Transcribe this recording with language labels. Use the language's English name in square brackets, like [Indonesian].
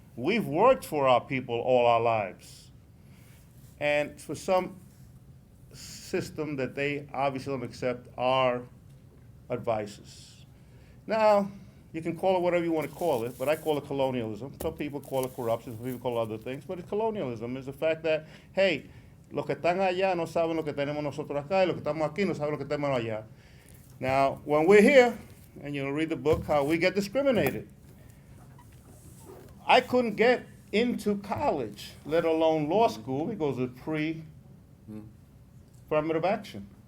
[English] We've worked for our people all our lives. And for some system that they obviously don't accept our advices. Now, You can call it whatever you want to call it, but I call it colonialism. Some people call it corruption, some people call it other things, but it's colonialism. It's the fact that, hey, [Spanish] los que están allá no saben lo que tenemos nosotros acá, y los que estamos aquí no saben lo que tenemos allá. [English] Now, when we're here, and you'll read the book, how we get discriminated. I couldn't get into college, let alone law school, because of pre-affirmative action.